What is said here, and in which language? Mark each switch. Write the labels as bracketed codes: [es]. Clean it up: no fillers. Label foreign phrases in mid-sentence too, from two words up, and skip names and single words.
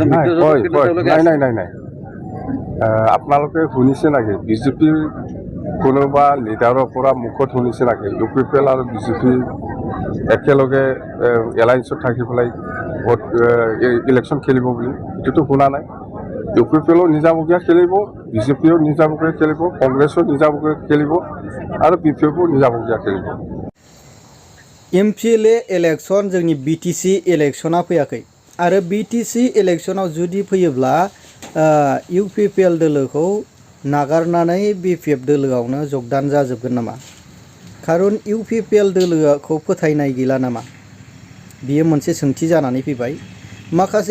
[as] নাই আপোনালোকে শুনিছে নেকি BJPৰ কোনোবা লিডাৰৰ পৰা মুখত শুনিছে নেকি UPPL আৰু BJP একেলগে এলায়েন্সত থাকি পেলাই ভোট ইলেকশ্যন খেলিব বুলি এইটোতো শুনা নাই UPPLও নিজাববীয়া খেলিব BJPও নিজাববীয়া খেলিব কংগ্ৰেছও নিজাববীয়া খেলিব আৰু BPFও নিজাববীয়া খেলিব [brx] MPLA इलेक्शन जोंनि BTC इलेक्शना फैयाखै आरो BTC इलेक्शनाव जुदि फैयोब्ला UPPL दोलोखौ नागारनानै BPF दोलोआवनो जगदान जाजोबगोन नामा खारन UPPL दोलोखौ फोथायनाय गैला नामा बियो मोनसे सोंथि जानानै फैबाय माखासे